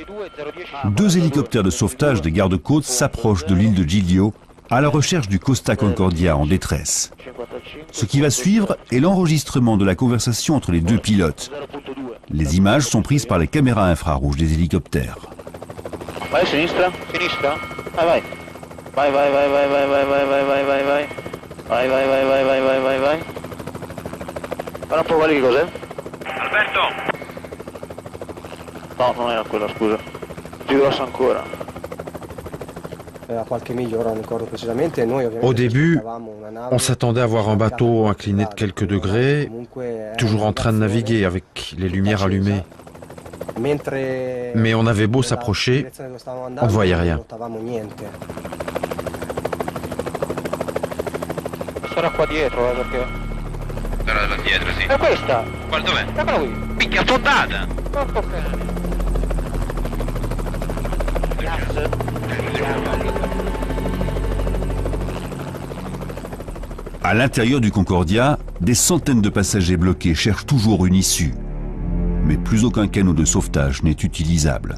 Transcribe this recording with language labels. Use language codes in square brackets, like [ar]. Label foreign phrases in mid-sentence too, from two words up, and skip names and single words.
[fr] 2 hélicoptères de sauvetage des gardes-côtes s'approchent de l'île de Giglio à la recherche du Costa Concordia en détresse. Ce qui va suivre est l'enregistrement de la conversation entre les 2 pilotes. Les images sont prises par les caméras infrarouges des hélicoptères. [it] Vai a sinistra, sinistra, vai. Vai, vai, vai, vai, vai, vai, vai, vai, vai, vai, vai. Vai, vai, vai, vai, vai, vai, vai, vai. Guarda un po' quali che cos'è? Alberto! No, non era quella, scusa. Più grossa ancora. [fr] Au début, on s'attendait à voir un bateau incliné de quelques degrés, toujours en train de naviguer avec les lumières allumées. Mais on avait beau s'approcher, on ne voyait rien. [it] Sarà qua dietro, perché... Sarà là dietro, sì. È questa! Guarda dov'è? Eccola qui! Picchia affondata! Porco cane! [fr] À l'intérieur du Concordia, des centaines de passagers bloqués cherchent toujours une issue. Mais plus aucun canot de sauvetage n'est utilisable.